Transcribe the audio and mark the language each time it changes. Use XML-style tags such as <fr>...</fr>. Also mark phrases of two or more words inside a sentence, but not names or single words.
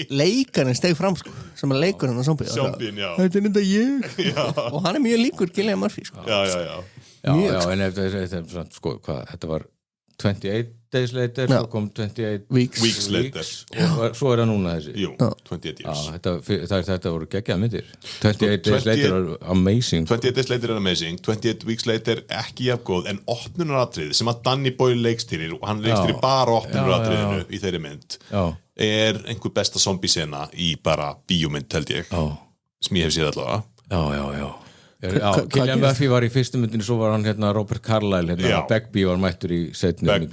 <is>leikarinn steg fram sko sem að leikur hann að zombie þetta er þetta ég og hann er mjög líkur Cillian Murphy sko Já en þetta sko hvað, þetta var 28 Days Later, Já. svo kom 28</is> <en>Weeks Later.</en> <is>og svo það núna þessi. Jú, 28 Já,</is> <en>years</en> <is>þetta voru geggjaða myndir. 28 Days Later er amazing. 28 Days Later er amazing 28 Weeks Later ekki jafn góð en opnunaratrið sem að Danny Boyle leikstýrir og hann leikstýrir bara opnunaratriðinu í þeirri mynd Já. er einhver besta zombie-sena í bara bíómynd held ég sem ég hef séð allavega Já. Cillian Murphy var í fyrstu myndinu, svo var hann Robert Carlyle, Begbie var mættur í seinni myndinni.</is>